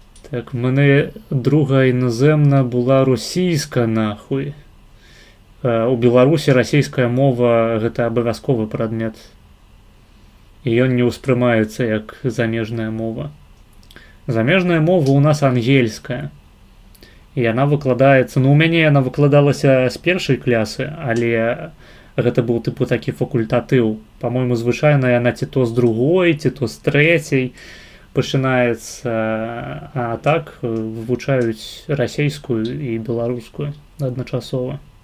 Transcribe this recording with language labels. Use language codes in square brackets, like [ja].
[uk] Так, у мене друга іноземна була російська, нахуй. [be] У Беларусі расійская мова гэта абавязковы прадмет. І ён не ўспрымаецца як замежная мова. Замежная мова у нас ангельская. І яна выкладаецца, ну у мяне яна выкладалася з першай клясы, але гэта быў тыпу такі факультатыў. Па-мойму, звычайна яна ці то з другой, ці то з трэцяй пачынаецца, а так вывучаюць расейскую і беларускую адначасова.